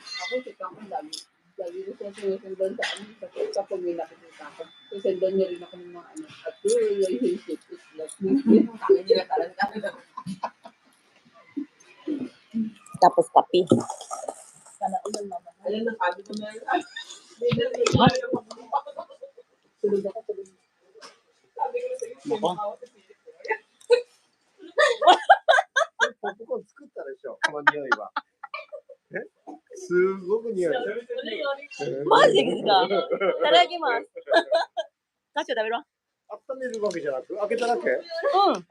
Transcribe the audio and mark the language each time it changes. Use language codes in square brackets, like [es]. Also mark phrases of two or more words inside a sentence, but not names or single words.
[tl] ako, kita ko lagi. Lagi ko siya sinusundan sa ano, kapag may nakikita ko. Susundan niya rin ako ng mga ano. At yung [en] relationship is like, [tl] kami nila talaga. Tapos kape. Sana ulan mama. Alam na, sabi ko na yun. Tulog ako, tulog. Sabi ko sa iyo, Nako. [ja] ポップコーン作ったでしょ、この匂いは。すごく匂い。マジですか？いただきます。カチュ食べろ。温めるわけじゃなく、開けただけ？うん。